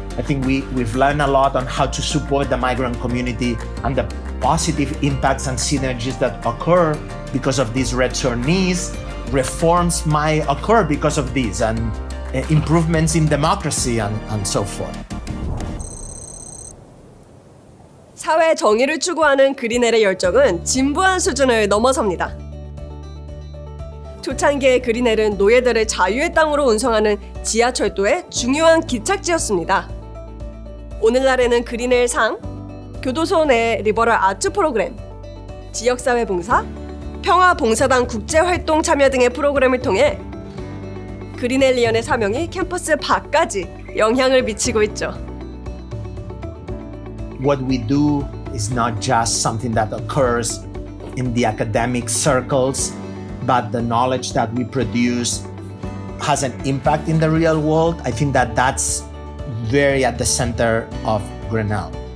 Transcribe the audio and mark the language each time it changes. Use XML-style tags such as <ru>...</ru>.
<en>I think we've learned a lot on how to support the migrant community and the positive impacts and synergies that occur because of these returnees. Reforms might occur because of these and improvements in democracy and so forth.</en> <ko>사회 정의를 추구하는 그리넬의 열정은 진부한 수준을 넘어섭니다. 초창기에 그리넬은 노예들을 자유의 땅으로 운송하는 지하철도의 중요한 기착지였습니다. 오늘날에는 그리넬 상, 교도소 내 리버럴 아트 프로그램, 지역사회 봉사, 평화봉사단 국제활동 참여 등의 프로그램을 통해 그리넬리언의 사명이 캠퍼스 밖까지 영향을 미치고 있죠.</ko> <en>What we do is not just something that occurs in the academic circles, but the knowledge that we produce has an impact in the real world. I think that that's very at the center of Grinnell.</en>